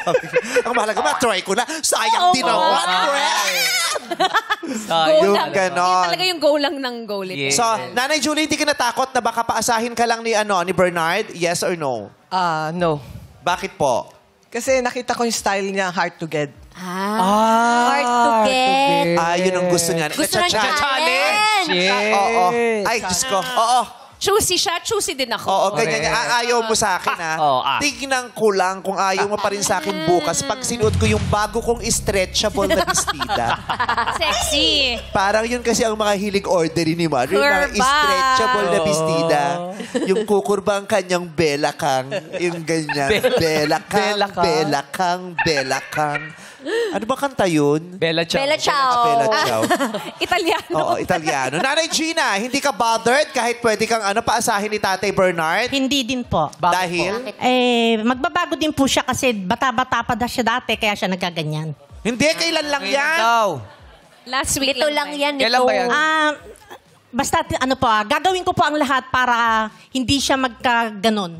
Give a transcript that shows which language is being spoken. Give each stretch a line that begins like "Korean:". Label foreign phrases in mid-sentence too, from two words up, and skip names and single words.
Filipino: Ang mahalaga ba, try ko na. Sayang din ako. Goal Yung lang. ganon. Yun talaga yung goal lang ng goal. Yes. So, Nanay Julie, hindi ka natakot na baka paasahin ka lang ni Bernard?
English: Yes or no? No.
Filipino: Bakit po? Kasi nakita ko yung style niya,
English: hard to get. Hard to get.
Filipino: Yun ang gusto niya. Gusto ng challenge. Oo. Ay, Diyos ko. Oo. Choosy siya, choosy din ako. Oo, ganyan. Ayaw mo sa akin, ha? Tignan ko lang kung ayaw mo pa rin sa akin bukas pag sinuot ko yung bago kong stretchable na bestida. Sexy. Parang yun kasi ang mga hilig orderin ni Mario. Yung mga Kurba. stretchable na bestida. Yung kukurba ang kanyang belakang. Yung ganyan. Belakang. Ano ba kanta yun? Bella Ciao. Bella Ciao. Bella Ciao. Italiano. Oo, Italiano. Nanay Gina, hindi ka bothered kahit pwede kang paasahin ni Tatay Bernard? Hindi din po. Dahil? Magbabago din po siya kasi bata-bata pa siya dati kaya siya nagkaganyan. Hindi, kailan lang yan?
English: Last week
Filipino: Ito lang yan. Kailan ba yan? Basta gagawin ko po ang lahat para hindi siya magkaganon.